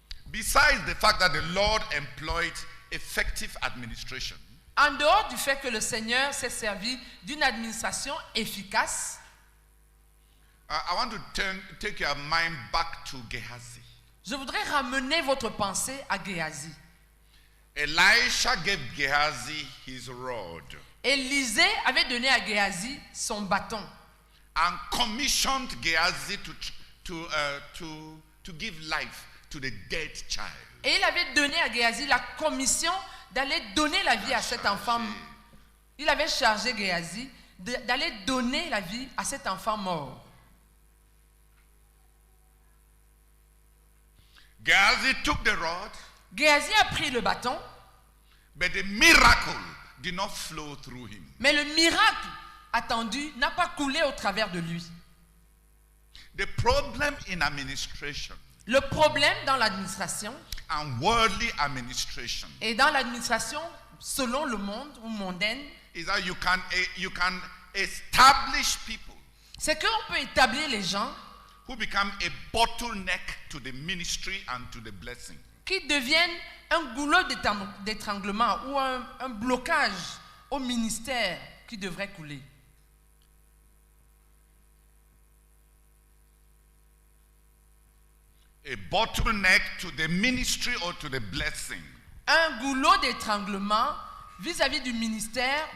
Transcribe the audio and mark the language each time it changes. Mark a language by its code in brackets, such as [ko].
[en] besides the fact that the Lord employed effective administration, [fr] En dehors du fait que le Seigneur s'est servi d'une administration efficace, [en] I want to take your mind back to Gehazi. [fr] je voudrais ramener votre pensée à Géasi. [en] Elisha gave Gehazi his rod [fr] Élisée avait donné à Géasi son bâton [en] and commissioned Gehazi to give life to the dead child. [fr] et il avait donné à Géasi la commission d'aller donner la vie à cet enfant. Il avait chargé Géasi d'aller donner la vie à cet enfant mort. [en] Gehazi took the rod, [fr] Géasi a pris le bâton, [en] but the miracle did not flow through him. [fr] mais le miracle attendu n'a pas coulé au travers de lui. [en] The problem in administration [fr] Le problème dans l'administration [en] and worldly administration [fr] et dans l'administration selon le monde ou mondaine, [en] is that you can establish people [fr] c'est qu'on peut établir les gens [en] who become a bottleneck to the ministry and to the blessing. [fr] qui deviennent un goulot d'étranglement ou un blocage au ministère qui devrait couler. [en] A bottleneck to the ministry or to the blessing. [fr] Un goulot d'étranglement vis-à-vis du ministère